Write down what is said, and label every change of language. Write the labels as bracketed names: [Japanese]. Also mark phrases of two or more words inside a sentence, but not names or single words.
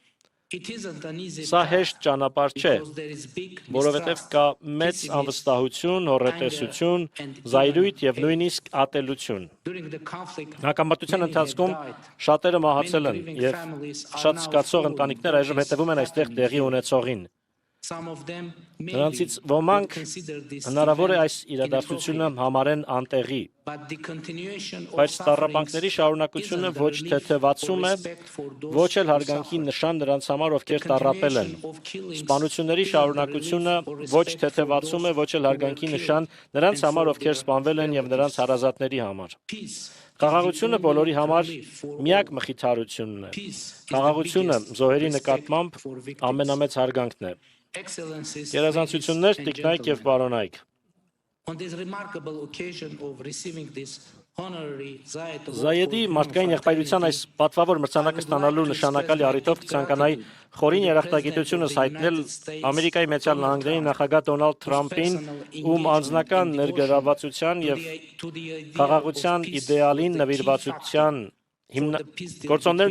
[Armenian] Սա հեշտ ճանապարհ չէ, որովհետև կա մեծ անվստահություն, հոռետեսություն, զայրույթ եւ նույնիսկ ատելություն։ Հակամարտության ընթացքում շատերը մահացել են եւ շատ զգացող ընտանիքներ այժմ հետևում են այստեղ տեղի ունեցողին։ [English] Some of them [Armenian] Նրանցից [English] maybe [Armenian] ոմանք [English] would consider this [Armenian] հնարավոր է [English] event [Armenian] այս իրադարձությունը [English] inappropriate, [Armenian] համարեն անտեղի, [English] but the continuation of [Armenian] բայց [English] sufferings [Armenian] տառապանքների շարունակությունը [English] isn't the [Armenian] ոչ [English] relief [Armenian] թեթևացում [English] or [Armenian] է, [English] respect for those [Armenian] ոչ էլ [English] who [Armenian] հարգանքի [English] suffer. [Armenian] նշան նրանց համար, [English] The [Armenian] ովքեր տառապել են։ [English] continuation of killings [Armenian] Սպանությունների [English] isn't the [Armenian] շարունակությունը [English] relief or [Armenian] ոչ [English] respect for [Armenian] թեթևացում է, [English] those [Armenian] ոչ էլ [English] who were [Armenian] հարգանքի [English] killed [Armenian] նշան նրանց [English] and [Armenian] համար, [English] for [Armenian] ովքեր [English] their [Armenian] սպանվել են եւ նրանց [English] relatives. [Armenian] հարազատների համար։ [English] Peace is [Armenian] Խաղաղությունը [English] the [Armenian] բոլորի [English] only [Armenian] համար [English] relief for [Armenian] միակ [English] all. [Armenian] մխիթարությունն է։ [English] Peace is the [Armenian] Խաղաղությունը [English] biggest [Armenian] զոհերի [English] respect [Armenian] նկատմամբ [English] for victims. [Armenian] ամենամեծ հարգանքն է։ [English] Excellencies, [Armenian] Գերազանցություններ, [English] ladies and [Armenian] տիկնայք եւ [English] gentlemen, [Armenian] պարոնայք։ [English] on this remarkable occasion of receiving this honorary Zayed Award [Armenian] Զայեդի [English] for [Armenian] մարդկային [English] human [Armenian] եղբայրության այս [English] fraternity, [Armenian] պատվավոր մրցանակը ստանալու նշանակալի առիթով կցանկանայի խորին երախտագիտությունս հայտնել Ամերիկայի Միացյալ Նահանգների նախագահ Դոնալդ Թրամփին, ում անձնական ներգրավվածության եւ խաղաղության իդեալին նվիրվածության գործոններն